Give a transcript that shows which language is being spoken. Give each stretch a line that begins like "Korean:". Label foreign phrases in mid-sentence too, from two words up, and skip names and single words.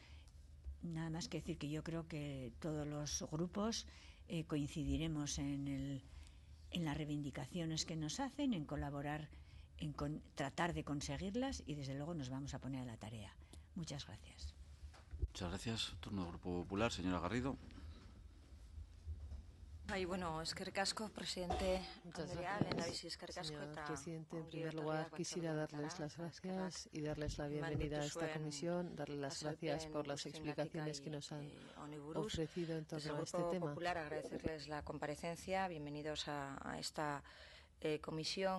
Spanish: Nada más que decir que yo creo que todos los grupos coincidiremos en las reivindicaciones que nos hacen, en colaborar, en tratar de conseguirlas, y desde luego nos vamos a poner a la tarea. Muchas gracias. Muchas gracias. Turno del Grupo Popular, señora Garrido.
Basque: Bueno, eskerrik asko, presidente.
Spanish: Señor presidente, en primer lugar quisiera darles las gracias y darles la bienvenida a esta comisión, darles las gracias por las explicaciones que nos han ofrecido en torno a este tema. Popular, agradecerles la comparecencia. Bienvenidos a esta comisión.